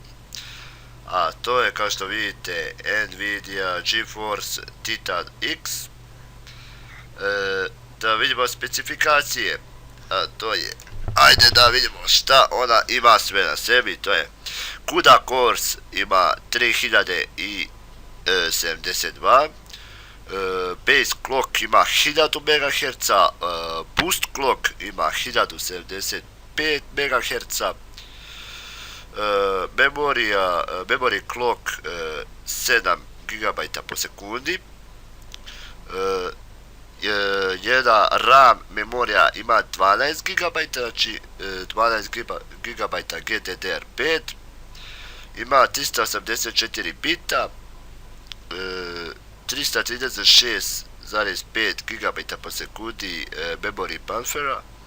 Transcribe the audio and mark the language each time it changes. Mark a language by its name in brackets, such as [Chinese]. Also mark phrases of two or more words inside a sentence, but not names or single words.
[Serbian] A to je, kao što vidite, Nvidia GeForce Titan X. Da vidimo specifikacije, a to je, ajde da vidimo šta ona ima sve na sebi. To je [English] CUDA Cores, [Serbian] ima 3072, [English] base clock [Serbian] ima 1000 MHz, [English] boost clock [Serbian] ima 1075 MHz, [English] memory clock [Serbian] 7 GB po sekundi, jedna RAM memorija ima 12 GB, znači 12 GB GDDR5, ima 384 bita, 336,5 GB po sekundi [English] memory buffera.